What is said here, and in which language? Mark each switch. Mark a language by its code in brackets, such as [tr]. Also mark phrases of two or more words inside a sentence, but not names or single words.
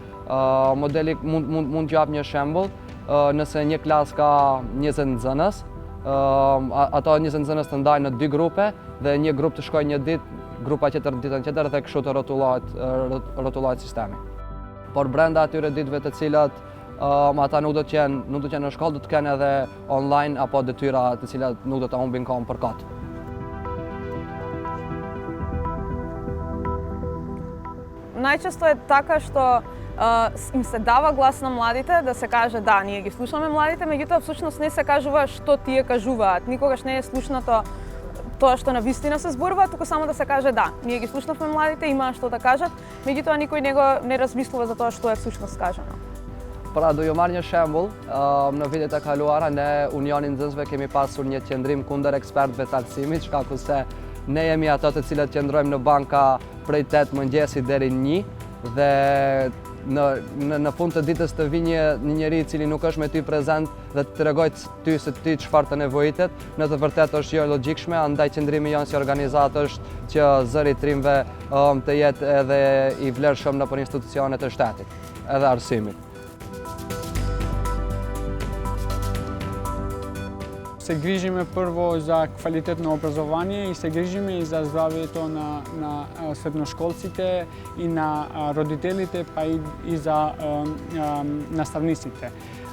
[sq] Modeli mund t'jap një shembull, nëse një klas ka 20 nxënës, ato 20 nxënës të ndahen në 2 grupe dhe një grup të shkojë një ditë, grupa tjetër ditën tjetër dhe kështu të rrotullohet sistemi. Por brenda atyre ditëve të cilat ata nuk do të jenë në shkollë, do të kenë edhe online apo detyra të cilat nuk do ta humbin kohën për kot. [mk] Најчесто е така што им се дава глас на младите да се каже да, ние ги слушаме младите, меѓутоа всушност не се кажува што тие кажуваат. Никогаш не е слушнато тоа што на вистина се зборува, туку само да се каже да, ние ги слушнавме младите, имаа што да кажат, меѓутоа никој не размислува за тоа што е всушност кажано. [sq] Pra, do ju marr një shembull, në vitet e kaluara ne Unionin e Nxënësve kemi pasur një qendrim kundër ekspertëve të arsimit, shkaku se ne jemi ato të cilët qëndrojmë në banka prej 8 mëngjesi deri në 1 dhe në fund të ditës të vi një njeri I cili nuk është me ty prezent dhe të tregoj ty se ti çfarë të nevojitet, në të vërtetë është jo logjikshme, andaj qëndrimi jonë si organizat është që zëri I trimve të jetë edhe I vlerëshëm nëpër institucionet e shtetit, edhe arsimit. [mk] Се грижиме прво за квалитетно образование и се грижиме и за здравјето на средношколците и на родителите, па и за наставниците.